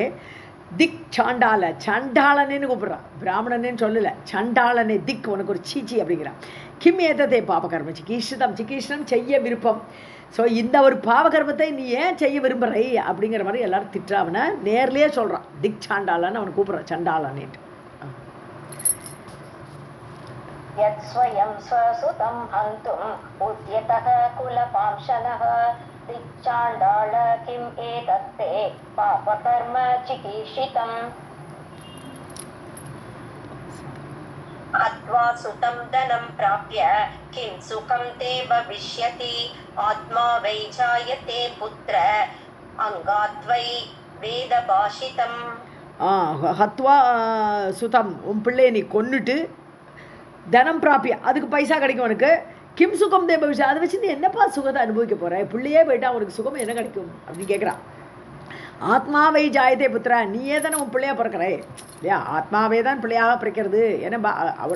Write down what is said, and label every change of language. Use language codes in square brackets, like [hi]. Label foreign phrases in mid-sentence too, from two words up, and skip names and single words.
[sa] धिक् चाण्डाल, [ta] சண்டாளனேன்னு கூப்பிட்றான், பிராமணனேன்னு சொல்லலை, சண்டாளனே திக், உனக்கு ஒரு சீச்சி அப்படிங்கிறான். [sa] किम् एतत्ते पापकर्म चिकीर्षितम्, [ta] சிகீஷனம் செய்ய விருப்பம். ஸோ இந்த ஒரு பாவகர்மத்தை நீ ஏன் செய்ய விரும்புகிறை அப்படிங்கிற மாதிரி எல்லாரும் திட்டுறாவனை நேர்லேயே சொல்கிறான். திக் சாண்டாளன்னு அவனை கூப்பிட்றான், சண்டாளனேட்டு. [sa] यत् स्वयं स्वसुतं हन्तुम् उद्यतः कुलपांशनः दिक्चाण्डाळ किम् एतत्ते पापकर्म चिकीर्षितम् अत्वा सुतं धनं प्राप्य किं सुखं ते भविष्यति आत्मा वै जायते पुत्र अङ्गात् वै वेदभाषितम् हत्वा सुतम् [ta] உன் பிள்ளையை நீ கொன்னுட்டு [sa] धनम् प्राप्य [ta] அதுக்கு பைசா கிடைக்கும் உனக்கு [sa] किम् सुखम् ते भविष्य [ta] அதை வச்சு நீ என்னப்பா சுகத்தை அனுபவிக்க போற பிள்ளையே போயிட்டா உனக்கு சுகம் என்ன கிடைக்கும் அப்படின்னு கேட்குறான் [sa] आत्मा वै जायते पुत्र [ta] நீயே தானே உன் பிள்ளையா பிறக்கிறே இல்லையா ஆத்மாவே தான் பிள்ளையாக பிறக்கிறது ஏன்னா ஒரு